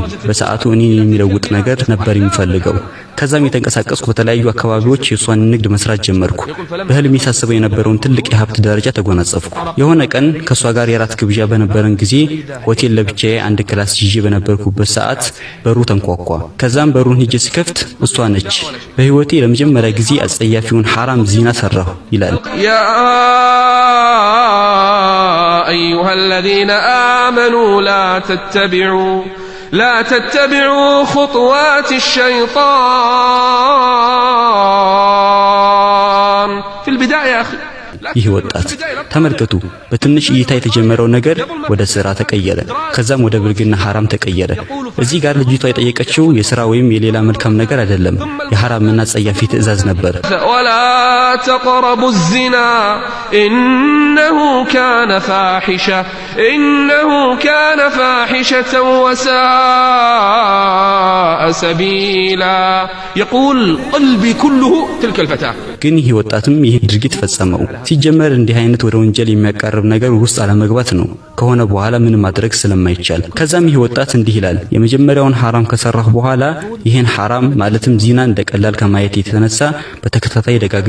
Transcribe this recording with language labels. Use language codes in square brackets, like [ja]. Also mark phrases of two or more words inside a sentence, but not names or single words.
[am] በሰዓቱ እኔን የሚለውጥ ነገር ነበር የሚፈልገው። ከዛም የተንቀሳቀስኩ በተለያዩ አካባቢዎች የሷን ንግድ መስራት ጀመርኩ። በህልሜ ሳስበው የነበረውን ትልቅ የሀብት ደረጃ ተጎናጸፍኩ። የሆነ ቀን ከሷ ጋር የራት ግብዣ በነበረን ጊዜ ሆቴል ለብቻዬ አንድ ክላስ ይዤ በነበርኩበት ሰዓት በሩ ተንኳኳ። ከዛም በሩን ሄጄ ስከፍት እሷ ነች። በህይወቴ ለመጀመሪያ ጊዜ አጸያፊውን ሐራም ዚና ሰራሁ ይላል። [ar] ያ أيها الذين آمنوا لا تتبعوا خطوات الشيطان في البداية يا أخي [am] ይህ ወጣት ተመልከቱ። በትንሽ እይታ የተጀመረው ነገር ወደ ስራ ተቀየረ። ከዛም ወደ ብልግና ሐራም ተቀየረ። እዚህ ጋር ልጅቷ የጠየቀችው የሥራ ወይም የሌላ መልካም ነገር አይደለም፣ የሐራምና ጸያፊ ትዕዛዝ ነበር። [ar] ولا تقربوا الزنا إنه كان فاحشة وساء سبيلا يقول قلبي كله تلك الفتاة [am] ግን ይህ ወጣትም ይህ ድርጊት ፈጸመው። ሲጀመር እንዲህ አይነት ወደ ወንጀል የሚያቀርብ ነገር ውስጥ አለመግባት ነው ከሆነ በኋላ ምን ማድረግ ስለማይቻል። ከዛም ይህ ወጣት እንዲህ ይላል። የመጀመሪያውን ሐራም ከሰራሁ በኋላ ይሄን ሐራም ማለትም ዚና እንደቀላል ከማየት የተነሳ በተከታታይ ደጋግሜ